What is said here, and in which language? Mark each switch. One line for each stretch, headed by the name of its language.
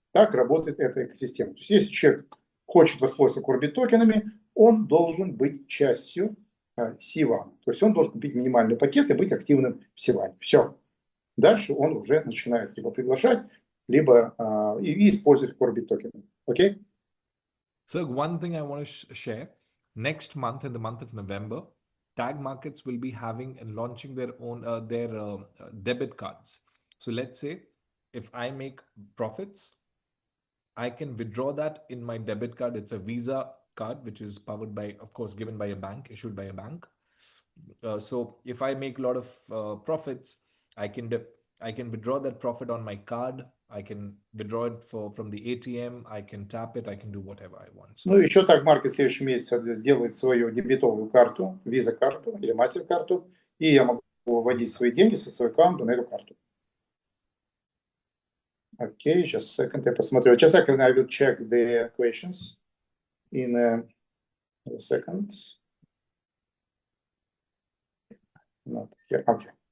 Russian: Так работает эта экосистема. То есть если человек хочет воспользоваться CORBIT токенами, он должен быть частью Сивана. То есть он должен купить минимальный пакет и быть активным в Сиване. Все. Дальше он уже начинает либо приглашать, либо и использовать CORBIT токены. Окей?
English: So one thing I want to share, next month, in the month of November, tag markets will be having and launching their own debit cards. So let's say if I make profits, I can withdraw that in my debit card. It's a Visa card, which is powered by, of course, given by a bank, issued by a bank. So if I make a lot of profits, I can withdraw that profit on my card. I can withdraw it from the ATM. I can tap it. I can do whatever I want. So,
Russian: ну, еще так маркет в следующем месяце сделает свою дебетовую карту, Visa-карту или Master-карту, и я могу вводить свои деньги со своего аккаунта на эту карту. Окей, just a second, я посмотрю.
English: Just a second, I will check the questions in a second. Not here. Okay.